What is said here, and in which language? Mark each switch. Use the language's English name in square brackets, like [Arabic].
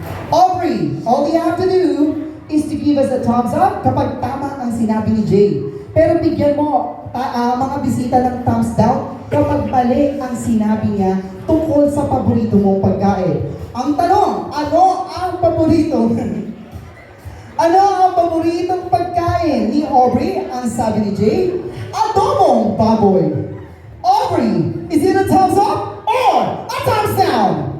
[English] Aubrey, all you have to do is to give us a thumbs up [Filipino] kapag tama ang sinabi ni Jay. Pero bigyan mo mga bisita ng thumbs down kapag mali ang sinabi niya tungkol sa paborito mong pagkain. Ang tanong, ano ang paborito? Ano ang paboritong pagkain ni Aubrey? Ang sabi ni Jay, adobong baboy. [English] Aubrey, is it a thumbs up or a thumbs down?